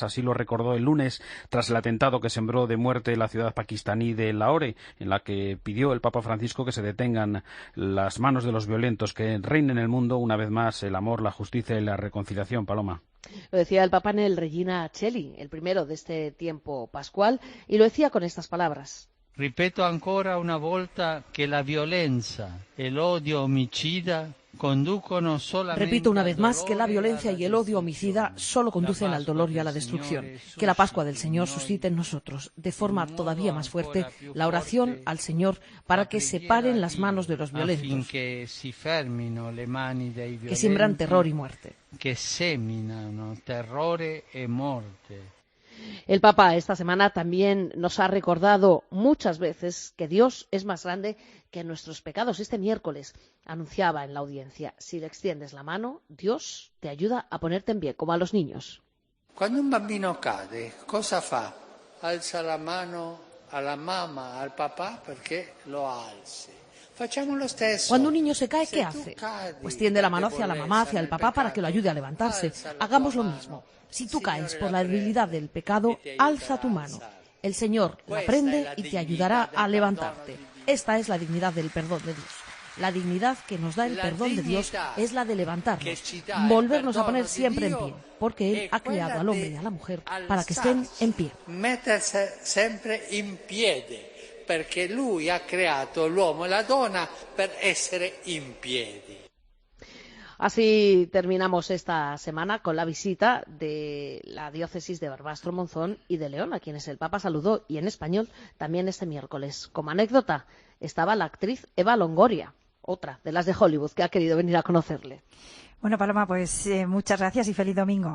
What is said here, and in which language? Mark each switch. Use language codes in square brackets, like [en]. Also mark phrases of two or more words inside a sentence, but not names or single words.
[es] Así lo recordó el lunes tras el atentado que sembró de muerte la ciudad pakistaní de Lahore, en la que pidió el Papa Francisco que se detengan las manos de los violentos, que reinen en el mundo una vez más el amor, la justicia y la reconciliación. Paloma. Lo decía el Papa en el Regina Coeli, el primero de este tiempo pascual, y lo decía con estas palabras. [it] Ripeto ancora una volta che la violenza e l'odio omicida conducono solamente. [es] Repito una vez más que la violencia y el odio homicida solo conducen al dolor y a la destrucción. Que la Pascua del Señor suscite en nosotros, de forma todavía más fuerte, la oración al Señor para que separen las manos de los violentos, que siembran terror y muerte. [it] Que seminano terrore e morte. [es] El Papa esta semana también nos ha recordado muchas veces que Dios es más grande que nuestros pecados. Este miércoles anunciaba en la audiencia: si le extiendes la mano, Dios te ayuda a ponerte en pie, como a los niños. Cuando [it] un bambino cade, cosa fa? Alza la mano alla mamma, al papà perché lo alzi. [es] Cuando un niño se cae, ¿qué hace? Pues tiende la mano hacia la mamá, hacia el papá, para que lo ayude a levantarse. Hagamos lo mismo. Si tú caes por la debilidad del pecado, alza tu mano. El Señor la prende y te ayudará a levantarte. Esta es la dignidad del perdón de Dios. La dignidad que nos da el perdón de Dios es la de levantarnos, volvernos a poner siempre en pie, porque Él ha creado al hombre y a la mujer para que estén en pie. [it] Mettersi sempre in piedi, perché Lui ha creato l'uomo e la donna per essere in piedi. [es] Así terminamos esta semana con la visita de la diócesis de Barbastro, Monzón y de León, a quienes el Papa saludó, y en español también este miércoles. Como anécdota, estaba la actriz Eva Longoria, otra de las de Hollywood que ha querido venir a conocerle. Bueno, Paloma, pues muchas gracias y feliz domingo.